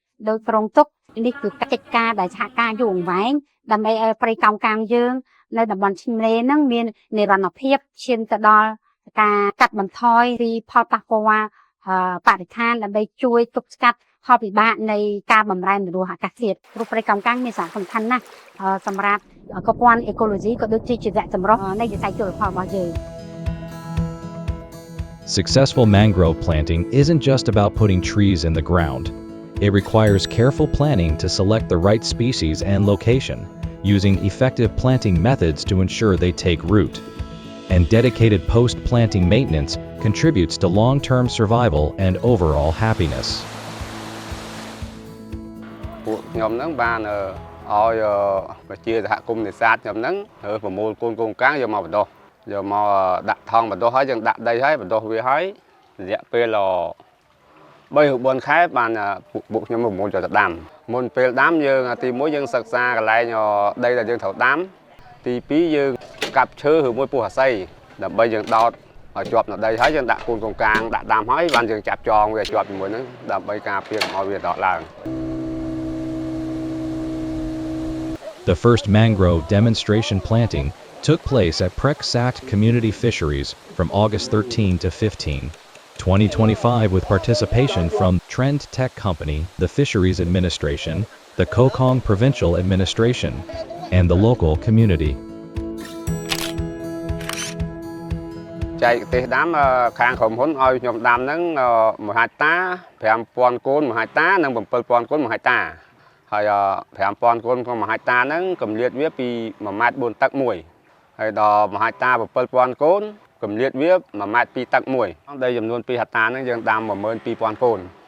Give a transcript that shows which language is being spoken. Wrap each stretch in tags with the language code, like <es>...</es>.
<km>ដោយគ្រោងទុកនេះគឺកិច្ចការដែលសហការយូរអង្វែងដើម្បីឲ្យព្រៃកោងកាងយើងនៅតំបន់ឆ្នេរនឹងមាននិរន្តរភាពឈានទៅដល់ការកាត់បន្ថយពីផលប៉ះពាល់បរិស្ថានដើម្បីជួយទប់ស្កាត់ផលវិបាកនៃការបម្រែបម្រួលអាកាសធាតុព្រោះព្រៃកោងកាងមានសារៈសំខាន់ណាស់សម្រាប់ប្រព័ន្ធអេកូឡូស៊ីក៏ដូចជាជីវៈចម្រុះនៃវិស័យជលផលរបស់យើង</km> <en>Successful mangrove planting isn't just about putting trees in the ground. It requires careful planning to select the right species and location, using effective planting methods to ensure they take root. And dedicated post-planting maintenance contributes to long-term survival and overall happiness.</en> <km>ពួកខ្ញុំនឹងបានឲ្យប្រជាសហគមន៍នេសាទខ្ញុំនឹងប្រមូលកូនកោងកាងយកមកបណ្ដុះយកមកដាក់ថងបណ្ដុះហើយយើងដាក់ដីហើយបណ្ដុះវាហើយរយៈពេល3 ឬ 4 ខែបានពួកខ្ញុំប្រមូលយកទៅដាំមុនពេលដាំយើងទី1យើងសិក្សាកន្លែងដីដែលយើងត្រូវដាំទី2យើងកាប់ឈើឬមួយពោះអាស័យដើម្បីយើងដោតឲ្យជាប់នៅដីហើយយើងដាក់កូនកោងកាងដាក់ដាំហើយបានយើងចាប់ចងវាជាប់ជាមួយនឹងដើម្បីការពារកុំឲ្យវាដកឡើង</km> <en>The first mangrove demonstration planting took place at Prek Sakt Community Fisheries from August 13 to 15, 2025 with participation from Trend Tech Company, the Fisheries Administration, the Koh Kong Provincial Administration, and the local community.</en> <km>ចែកទេសដាំខាងក្រុមហ៊ុនឲ្យខ្ញុំដាំហ្នឹង1ហិកតា 5,000 កូន1ហិកតានិង 7,000 កូន1ហិកតាហើយ 5,000 កូនក្នុង1ហិកតាហ្នឹងកម្រិតវាពី 1 ម៉ែត្រ 4 តឹកមួយហើយដល់1ហិកតា 7,000 កូនកម្រិតវា 1 ម៉ែត្រ 2 តឹកមួយដីចំនួន 2 ហិកតាហ្នឹងយើងដាំ 12,000 កូន</km>